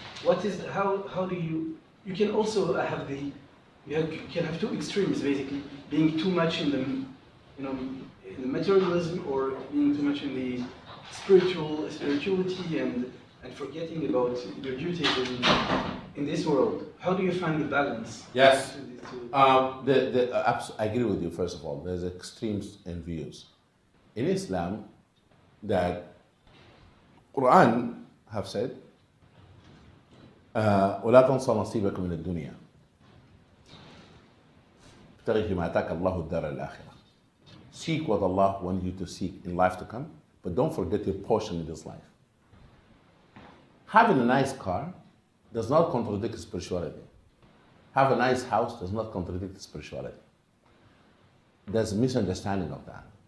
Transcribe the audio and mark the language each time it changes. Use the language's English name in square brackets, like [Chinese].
[English] How do you can also have you can have two extremes basically, being too much in the, in the materialism or being too much in the spirituality and forgetting about your duties in this world. How do you find the balance? Yes. between these two? I agree with you, first of all. There's extremes in views. In Islam, that Quran have said, [Arabic] وَلَا تَنْصَ نَصِيبَكَ مِنَ الدُّنْيا ابتغِ فيما آتاك الله الدار الآخرة. [English] Seek what Allah wants you to seek in life to come, but don't forget your portion in this life. Having a nice car does not contradict spirituality. Have a nice house does not contradict spirituality. There's a misunderstanding of that.